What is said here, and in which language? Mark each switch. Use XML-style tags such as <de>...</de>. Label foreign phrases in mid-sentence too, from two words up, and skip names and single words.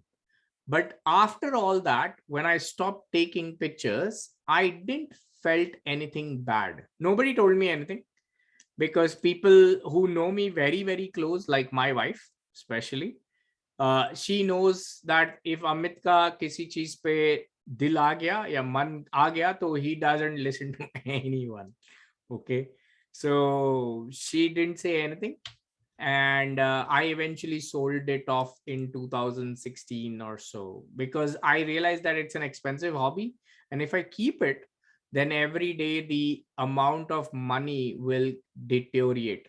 <en>But after all that, when I stopped taking pictures, I didn't felt anything bad. Nobody told me anything, because people who know me very, very close, like my wife, especially, she knows that if Amit</en> <hi>का किसी चीज़ पे दिल आ गया या मन आ गया,</hi> <en>to he doesn't listen to anyone. Okay. So she didn't say anything. And I eventually sold it off in 2016 or so, because I realized that it's an expensive hobby. And if I keep it, then every day the amount of money will deteriorate.</en>